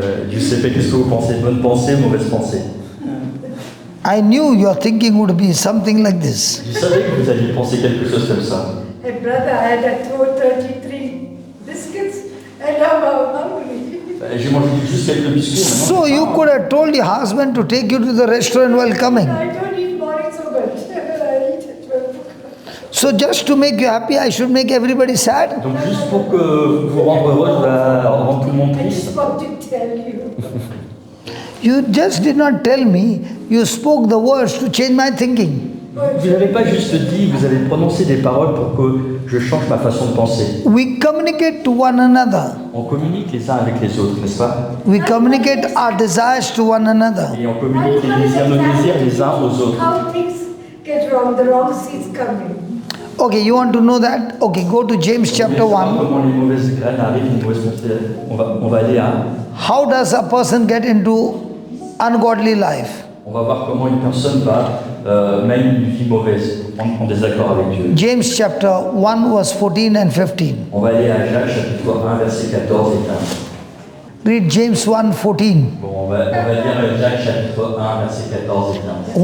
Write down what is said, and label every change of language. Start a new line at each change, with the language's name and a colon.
French: Giuseppe, qu'est-ce que vous pensez? Bonne pensée, mauvaise pensée?
English: I knew your thinking would be something like this.
French: Je savais que vous alliez penser quelque chose comme ça.
English: Hey brother, I had to throw 33 biscuits and now I'm hungry.
French: J'ai mangé juste quelques biscuits maintenant.
English: So you could have told your husband to take you to the restaurant while coming. I don't eat morning so much. I eat at 12 o'clock. So just to make you happy, I should make everybody sad.
French: Donc juste pour que vous rendre heureux, je vais rendre tout le monde
English: I
French: triste.
English: just want to tell you. You just did not tell me, you spoke the words to change my thinking.
French: Vous n'avez pas juste dit, vous avez prononcé des paroles pour que je change ma façon de penser.
English: We communicate to one another.
French: On communique les uns avec les autres, n'est-ce pas?
English: We communicate our desires to one another.
French: Et on communique les désirs, nos désirs les uns aux autres.
English: How things get wrong, the wrong seeds come in. Okay, you want to know that? Okay, go to James chapter
French: Vous voulez savoir
English: 1.
French: comment les mauvaises graines arrivent, les mauvaises pensées, on va aller à...
English: How does a person get into ungodly life?
French: On va voir comment une personne va mène une vie mauvaise, en désaccord avec Dieu.
English: James chapter 1 verse 14 and 15.
French: On va aller à Jacques chapitre 1, versets 14 et 15.
English: Read James 1 14.
French: Bon, on va lire Jacques chapitre 1, versets 14 et 15.